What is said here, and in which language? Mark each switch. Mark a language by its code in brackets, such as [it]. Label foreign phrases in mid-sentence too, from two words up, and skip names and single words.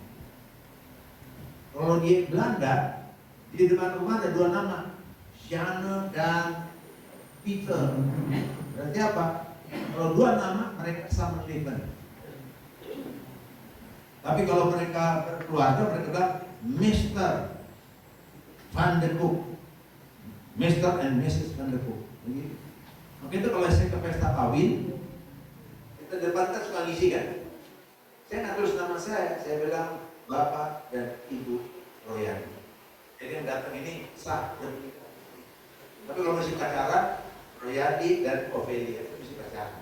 [id] Kalau di Belanda di depan rumah ada dua nama, Shane dan Peter. Berarti apa? Kalau dua nama mereka sama level. Tapi kalau mereka berkeluarga mereka bilang Mr. Van de Kook, [en] Mr. and Mrs. [id] Van de Kook. Begitu. Maka itu kalau saya ke pesta kawin, kita depan kan suka ngisi kan. Saya nggak tulis nama saya bilang Bapak dan Ibu Royani. Jadi yang datang ini sah dan menikah. Tapi kalau masih pacaran, Royadi dan Ovelia itu masih pacaran.